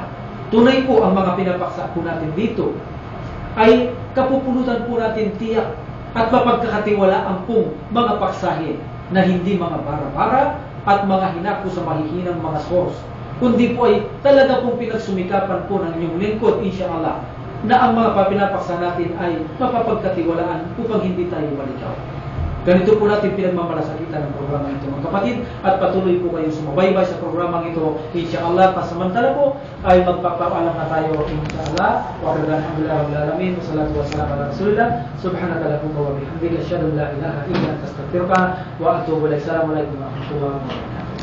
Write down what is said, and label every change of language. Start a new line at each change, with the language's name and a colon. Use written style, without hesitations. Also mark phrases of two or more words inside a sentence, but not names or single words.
Filipino: Tunay po ang mga pinapaksa po natin dito ay kapupulutan po natin tiyak at mapagkakatiwalaan pong mga paksahin na hindi mga bara-bara at mga hinako sa mahihinang mga source, kundi po ay talaga pong pinagsumikapan po ng inyong lingkod, insyaAllah, na ang mga pinapaksa natin ay mapapagkatiwalaan upang hindi tayo malikaw. Ganito po natin pinagmamalasakitan ng programa ito, mga kapatid, at patuloy po kayong sumabaybay sa programang ito. InsyaAllah, pasamantala po ay magpapaalam na tayo, insyaAllah.
Arabic: والحمد لله رب العالمين، والصلاة والسلام على رسول الله، سبحانك اللهم وبحمدك، أشهد أن لا إله إلا أنت أستغفرك وأتوب إليك. السلام عليكم ورحمة الله وبركاته.